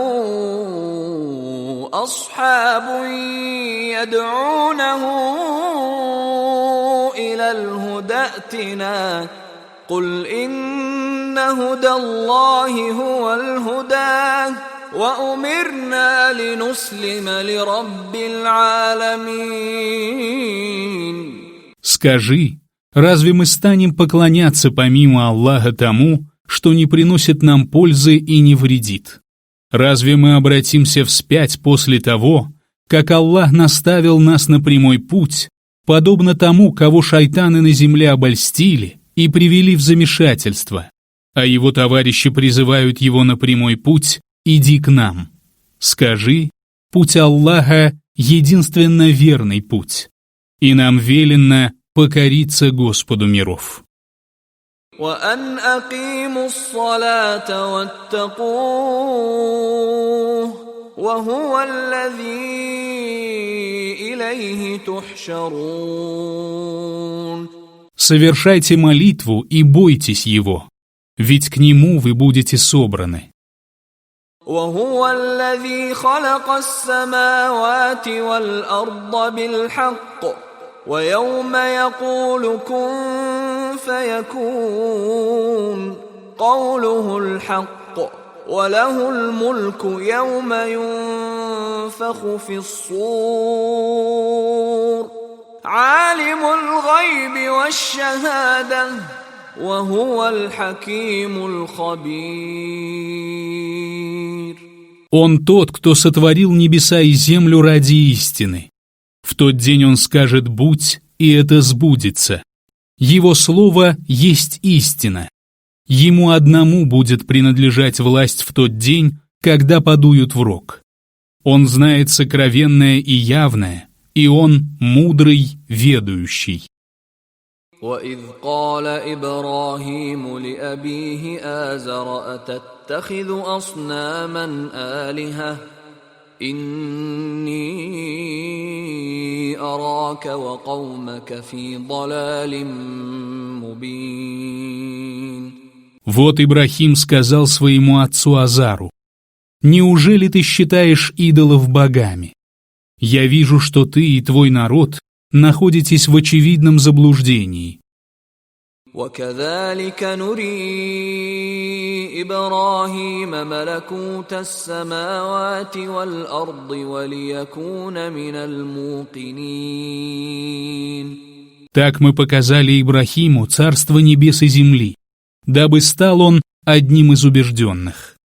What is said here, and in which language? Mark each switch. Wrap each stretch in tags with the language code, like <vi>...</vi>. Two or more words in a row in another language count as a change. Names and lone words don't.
<ar>أصحاب يدعونه إلى الهدى ائتنا قل إن هدى الله هو الهدى وأمرنا لنسلم لرب العالمين.</ar> <ru>Скажи, разве мы станем поклоняться помимо Аллаха тому, что не приносит нам пользы и не вредит? Разве мы обратимся вспять после того, как Аллах наставил нас на прямой путь, подобно тому, кого шайтаны на земле обольстили и привели в замешательство, а его товарищи призывают его на прямой путь: «Иди к нам». Скажи, путь Аллаха — единственно верный путь, и нам велено покориться Господу миров.</ru> <ar>وأن أقيموا الصلاة واتقوه وهو الذي إليه تحشرون.</ar> <ru>Совершайте молитву и бойтесь Его, ведь к Нему вы будете собраны.</ru> <ar>وهو الذي خلق السماوات والأرض بالحق ويوم يقول كن فيكون قوله الحق وله الملك يوم ينفخ في الصور عالم الغيب والشهادة وهو الحكيم الخبير.</ar> <ru>Он тот, кто сотворил небеса и землю ради истины. В тот день он скажет «будь», и это сбудется. Его слово есть истина. Ему одному будет принадлежать власть в тот день, когда подуют в рог. Он знает сокровенное и явное, и он мудрый, ведающий.</ru> <ar>وَإِذْ قَالَ إِبْرَاهِيمُ لِأَبِيهِ آزَرَ أَتَتَّخِذُ أَصْنَامًا آلِهَةً إِنِّي أَرَاكَ وَقَوْمَكَ فِي ضَلَالٍ مُبِينٍ.</ar> <ru>Вот Ибрахим сказал своему отцу Азару: «Неужели ты считаешь идолов богами? Я вижу, что ты и твой народ находитесь в очевидном заблуждении».</ru> <ar>وَكَذَلِكَ نُرِي إِبْرَاهِيمَ مَلَكُوتَ السَّمَاوَاتِ وَالْأَرْضِ وَلِيَكُونَ مِنَ الْمُوقِنِينَ.</ar> <ru>Так мы показали Ибрахиму царство небес и земли, дабы стал он одним из убежденных.</ru>